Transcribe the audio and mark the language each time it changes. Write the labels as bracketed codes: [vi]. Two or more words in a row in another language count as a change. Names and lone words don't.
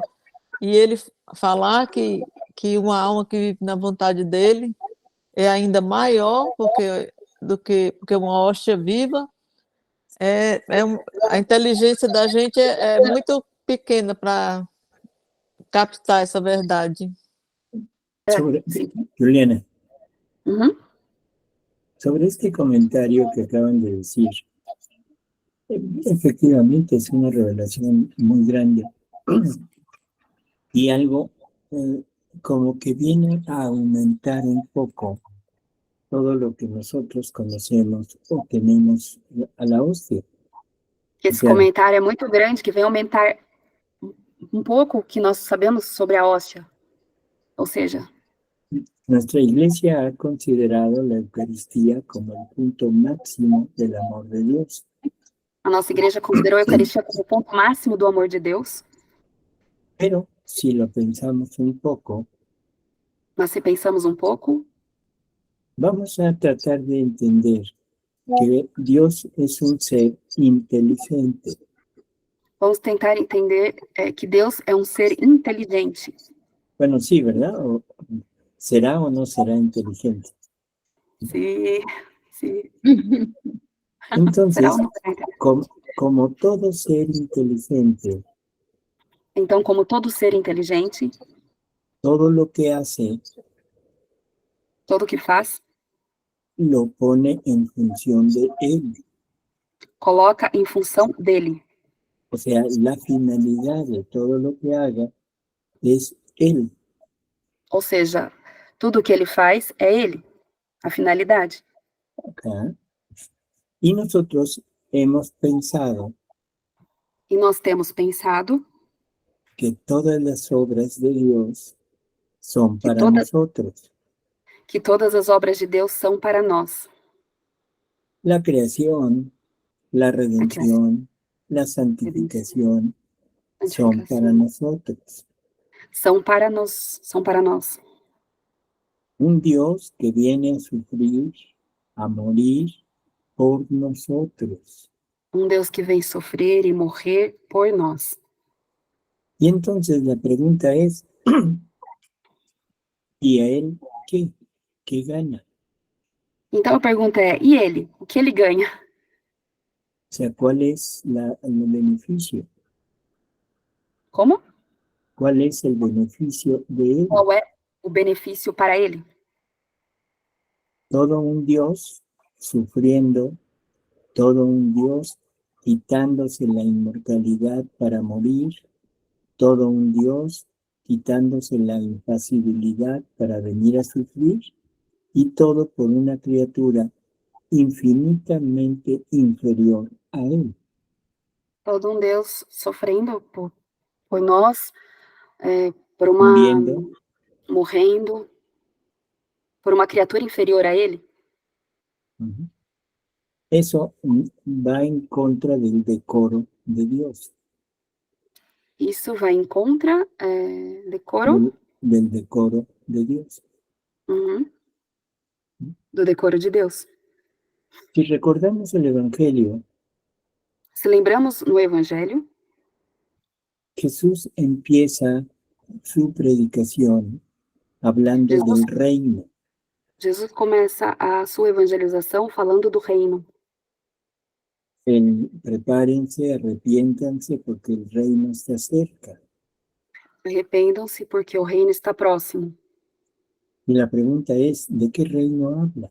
[pt] E ele falar que uma alma que vive na vontade dele é ainda maior porque uma hóstia viva, a inteligência da gente é muito pequena para captar essa verdade. [es] Juliana, sobre este comentario que acaban de decir, efectivamente es una revelación muy grande y algo como que viene a aumentar un poco todo lo que nosotros conocemos o tenemos a la hostia. [pt] Esse comentário é muito grande, que vem aumentar um pouco o que nós sabemos sobre a hóstia. Ou seja, [es] nuestra iglesia ha considerado la Eucaristía como el punto máximo del amor de Dios. [pt] A nossa igreja considerou a Eucaristia como o ponto máximo do amor de Deus. [es] Pero si lo pensamos un poco, [pt] mas se pensamos um pouco, [es] vamos a tratar de entender que Dios es un ser inteligente. [pt] Vamos tentar entender que Deus é um ser inteligente. [es] Bueno, sí, ¿verdad? ¿Será o no será inteligente? Sí, sí. Entonces, como todo ser inteligente, [pt] então, como todo ser inteligente, [es] todo lo que hace, [pt] todo o que faz, [es] lo pone en función de él. [pt] Coloca em função dele. [es] O sea, la finalidad de todo lo que haga es él. [pt] Ou seja, tudo o que ele faz é ele, a finalidade. Okay. [es] Y nosotros hemos pensado [pt] e nós temos pensado [es] que todas las obras de Dios son para nosotros. [pt] Que todas as obras de Deus são para nós. [es] La creación, la redención, la santificación son para nosotros. [pt] São para nós. [es] Un Dios que viene a sufrir, a morir por nosotros. [pt] Um Deus que vem sofrer e morrer por nós. [es] Y entonces la pregunta es, ¿y a él qué? ¿Qué gana? [pt] Então a pergunta é, e ele? O que ele ganha? [es] O sea, ¿cuál es el beneficio? [pt] Como? [es] ¿Cuál es el beneficio de él? [pt] Qual é o benefício para ele? [es] Todo un Dios sufriendo todo un Dios quitándose la inmortalidad para morir, todo un Dios quitándose la impasibilidad para venir a sufrir, y todo por una criatura infinitamente inferior a él. [pt] Todo um Deus sofrendo por nós, por [es] Muriendo, [pt] morrendo, por uma criatura inferior a ele. [es] eso va en contra del decoro de Dios, [pt] Isso vai em contra, decoro, [es] del decoro de Dios. [pt] uhum, do decoro de Deus. [es] Si recordamos el Evangelio, [pt] Se lembramos no Evangelho, [es] Jesús empieza su predicación hablando [pt] Jesus, [es] del reino. [pt] Jesus começa a sua evangelização falando do reino. [es] Prepárense, arrepiéntanse porque el reino está cerca. [pt] Arrependam-se porque o reino está próximo. [es] Y la pregunta es, ¿de qué reino habla?